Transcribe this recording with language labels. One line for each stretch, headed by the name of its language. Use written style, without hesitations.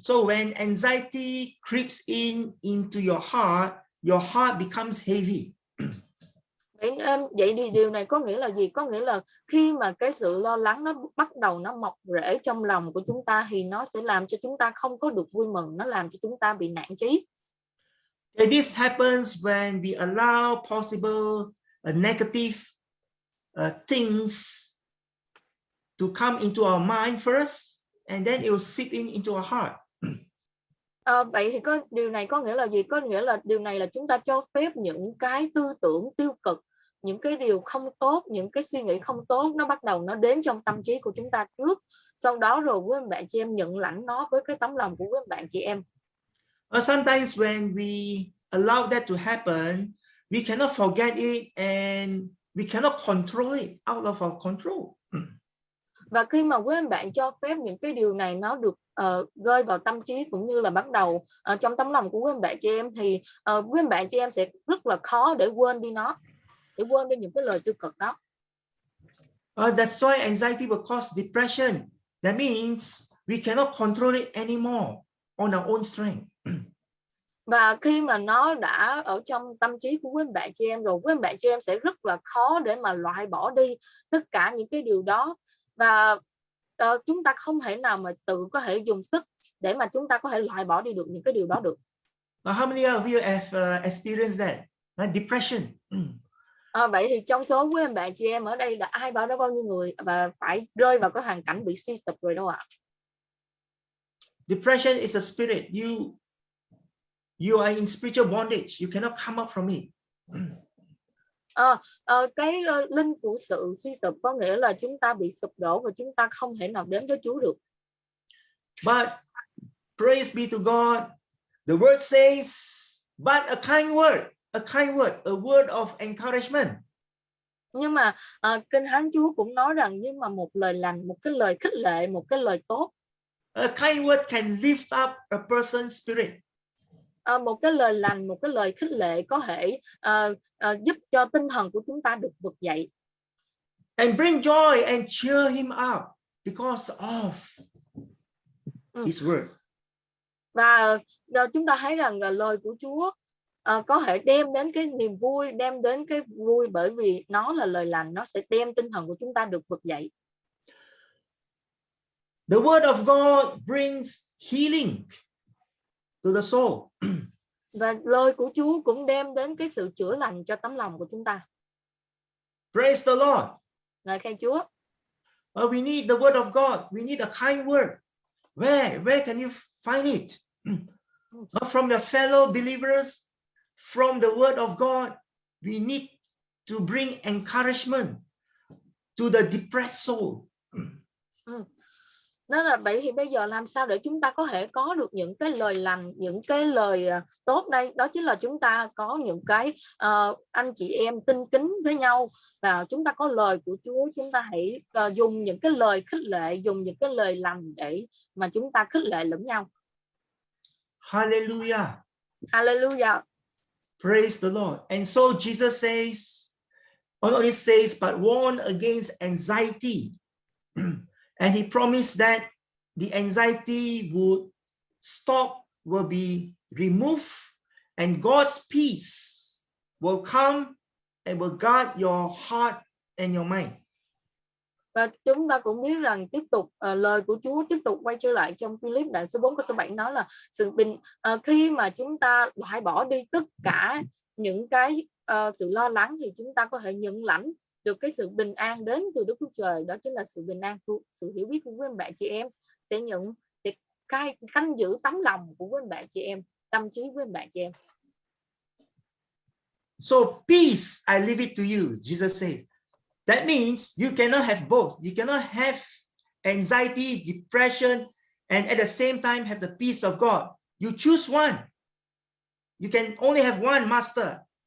English: So when anxiety creeps into your heart becomes heavy.
Vietnamese: Vậy thì điều này có nghĩa là gì? Có nghĩa là khi mà cái sự lo lắng nó bắt đầu nó mọc rễ trong lòng của chúng ta thì nó sẽ làm cho chúng ta không có được vui mừng, nó làm cho chúng ta bị nản chí.
English: And this happens when we allow possible negative things to come into our mind first, and then it will seep into our heart.
Vietnamese: Vậy thì điều này có nghĩa là gì? Có nghĩa là điều này là chúng ta cho phép những cái tư tưởng tiêu cực, những cái điều không tốt, những cái suy nghĩ không tốt nó bắt đầu nó đến trong tâm trí của chúng ta trước. Sau đó rồi quý bạn chị em nhận lãnh nó với cái tấm lòng của quý bạn chị em.
English: Sometimes when we allow that to happen, we cannot forget it and we cannot control it, out of our control.
Vietnamese: Và khi mà quý bạn cho phép những cái điều này nó được rơi vào tâm trí cũng như là bắt đầu trong tấm lòng của quý bạn chị em thì quý bạn chị em sẽ rất là khó để quên đi nó, để quên đi những cái lời tiêu cực đó.
English: That's why anxiety will cause depression. That means we cannot control it anymore on our own strength.
Vietnamese: Và khi mà nó đã ở trong tâm trí của quý bạn chị em rồi, quý bạn chị em sẽ rất là khó để mà loại bỏ đi tất cả những cái điều đó. Và chúng ta không thể nào mà tự có thể dùng sức để mà chúng ta có thể loại bỏ đi được những cái điều đó được.
English: How many of you have experienced that? Depression.
Vietnamese: Vậy thì trong số quý bạn chị em ở đây đã ai bảo đó bao nhiêu người và phải rơi vào cái hoàn cảnh bị suy sụp rồi đâu ạ?
English: Depression is a spirit. You are in spiritual bondage. You cannot come up from it.
Vietnamese: Cái linh của sự suy sụp có nghĩa là chúng ta bị sụp đổ và chúng ta không thể nào đến với Chúa được.
English: But praise be to God, the word says, but a kind word, a word of encouragement.
Vietnamese: Nhưng mà Kinh Thánh Chúa cũng nói rằng nhưng mà một lời lành, một cái lời khích lệ, một cái lời tốt.
English: A kind word can lift up a person's spirit.
Vietnamese: Một cái lời lành, một cái lời khích lệ có thể giúp cho tinh thần của chúng ta được vực dậy.
English: And bring joy and cheer him up because of his word.
Vietnamese: Và chúng ta thấy rằng là lời của Chúa có thể đem đến cái niềm vui, đem đến cái vui bởi vì nó là lời lành, nó sẽ đem tinh thần của chúng ta được vực dậy.
English: The word of God brings healing to the soul.
Vietnamese: Và lời của Chúa cũng đem đến cái sự chữa lành cho tấm lòng của chúng ta.
English: Praise the Lord.
Vietnamese: Ngợi khen Chúa.
English: We need the word of God. We need a kind word. Where can you find it? From your fellow believers, from the word of God. We need to bring encouragement to the depressed soul.
Vietnamese: Nên là vậy thì bây giờ làm sao để chúng ta có thể có được những cái lời lành, những cái lời tốt đây? Đó chính là chúng ta có những cái anh chị em tinh kính với nhau và chúng ta có lời của Chúa. Chúng ta hãy dùng những cái lời khích lệ, dùng những cái lời lành để mà chúng ta khích lệ lẫn nhau.
English: Hallelujah. Hallelujah. Praise the Lord. And so Jesus says, not only says, but warn against anxiety. And he promised that the anxiety would stop, will be removed, and God's peace will come and will guard your heart and your mind.
Vietnamese: Và chúng ta cũng biết rằng tiếp tục lời của Chúa tiếp tục quay trở lại trong Philip đoạn số 4 câu số 7 nói là sự khi mà chúng ta loại bỏ đi tất cả những cái sự lo lắng thì chúng ta có thể nhận lãnh được cái sự bình an đến từ Đức Chúa Trời. Đó chính là sự bình an, sự hiểu biết của quý anh bạn chị em sẽ canh giữ tấm lòng của quý anh bạn chị em, tâm trí của anh bạn chị em.
English: So peace I leave it to you, Jesus said. That means you cannot have both. You cannot have anxiety, depression, and at the same time have the peace of God. You choose one. You can only have one master.